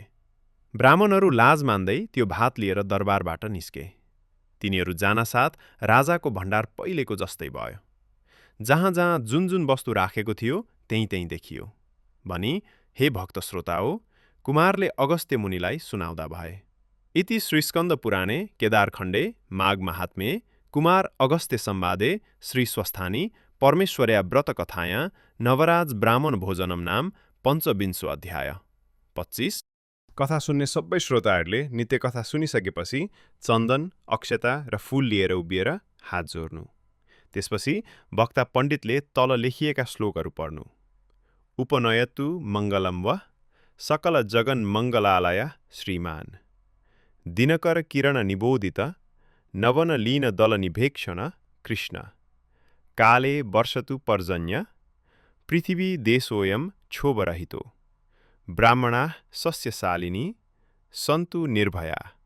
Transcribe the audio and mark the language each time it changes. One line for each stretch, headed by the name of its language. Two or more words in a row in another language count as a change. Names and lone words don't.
Nepali: ब्राह्मणहरू लाज मान्दै त्यो भात लिएर दरबारबाट निस्के। तिनीहरू जानासाथ राजाको भण्डार पहिलेको जस्तै भयो। जहाँ जहाँ जुन जुन वस्तु राखेको थियो त्यही त्यही देखियो भनी हे भक्त श्रोता हो, कुमारले अगस्त्य मुनिलाई सुनाउँदा भए।
Sanskrit: इति श्रीस्कन्द पुराणे केदारखण्डे माघ महात्म्ये कुमार अगस्त्य संवादे श्री स्वस्थानी परमेश्वर्या व्रत कथाया नवराज ब्राह्मण भोजनम नाम 25 अध्याय 25।
Nepali: कथा सुन्ने सबै श्रोताहरूले नित्य कथा सुनिसकेपछि चन्दन, अक्षता र फूल लिएर उभिएर हात जोड्नु। त्यसपछि वक्ता पण्डितले तल लेखिएका श्लोकहरू पढ्नु।
Sanskrit: उपनयतु मङ्गलम वः सकल जगन मङ्गलालय श्रीमान दिनकर किरण निबोधित नवन लीन दल निभेक्षण कृष्ण काले वर्षतु पर्जन्य पृथिवी देशोऽयं क्षोभरहितो ब्राह्मणाः सस्यशालिनी सन्तु निर्भया